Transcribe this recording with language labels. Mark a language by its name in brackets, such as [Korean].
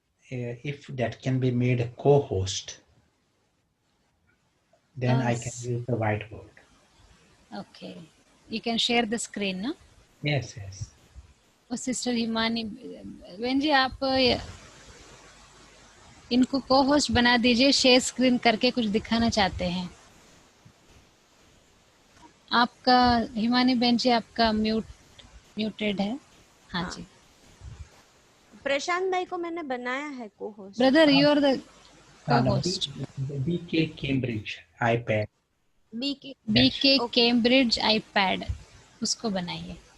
[English] If that can be made a co-host, then I can use the whiteboard. Okay, you can share the screen, [Hindi] ना? [English] Yes, yes. [Hindi] और sister Himani बहन जी, आप इनको को host बना दीजिए, शेयर स्क्रीन करके कुछ दिखाना चाहते हैं। आपका हिमानी बहन जी, आपका म्यूटेड है। हाँ जी। प्रशांत भाई को मैंने बनाया है को host. [English] Brother, you are the cohost. BK Cambridge iPad. [Hindi] BK Cambridge iPad, उसको बनाइए।